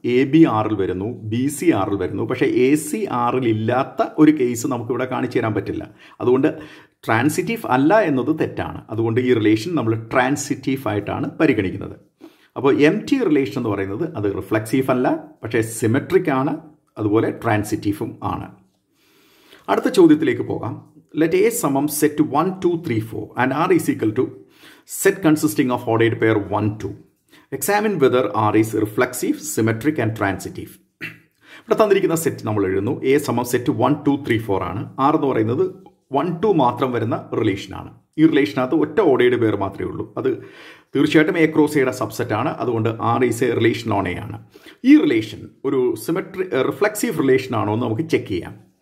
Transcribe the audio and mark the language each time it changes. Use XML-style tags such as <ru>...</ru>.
<ml>A B ആറിൽ വരുന്നു, B C ആറിൽ വരുന്നു, പക്ഷേ എ സി ആറിൽ ഇല്ലാത്ത ഒരു കേസ് നമുക്കിവിടെ കാണിച്ചു തരാൻ പറ്റില്ല. അതുകൊണ്ട് ട്രാൻസിറ്റീവ് അല്ല എന്നത് തെറ്റാണ്. അതുകൊണ്ട് ഈ റിലേഷൻ നമ്മൾ ട്രാൻസിറ്റീവ് ആയിട്ടാണ് പരിഗണിക്കുന്നത്. അപ്പോൾ എം ടി റിലേഷൻ എന്ന് പറയുന്നത് അത് റിഫ്ലെക്സീവ് അല്ല, പക്ഷേ സിമെട്രിക് ആണ്, അതുപോലെ ട്രാൻസിറ്റീവും ആണ്. അടുത്ത ചോദ്യത്തിലേക്ക് പോകാം.</ml> <en>Let A സമം set 1, 2, 3, 4 and R is equal to set consisting of ordered pair 1, 2. Examine whether R is reflexive, symmetric and transitive.</en> <ml>ഇവിടെ തന്നിരിക്കുന്ന സെറ്റ് നമ്മൾ എഴുതുന്നു. എ സമം സെറ്റ് 1, 2, 3, 4 ആണ്. ആർ എന്ന് പറയുന്നത് 1, 2 മാത്രം വരുന്ന റിലേഷനാണ്. ഈ റിലേഷനകത്ത് ഒറ്റ ഓഡയുടെ പേർ മാത്രമേ ഉള്ളൂ. അത് തീർച്ചയായിട്ടും എ ക്രോസ് എയുടെ സബ്സെറ്റ് ആണ്. അതുകൊണ്ട് R is A relation on A ആണ്. ഈ റിലേഷൻ ഒരു റിഫ്ലെക്സീവ് റിലേഷൻ ആണോ എന്ന് നമുക്ക് ചെക്ക് ചെയ്യാം.</ml>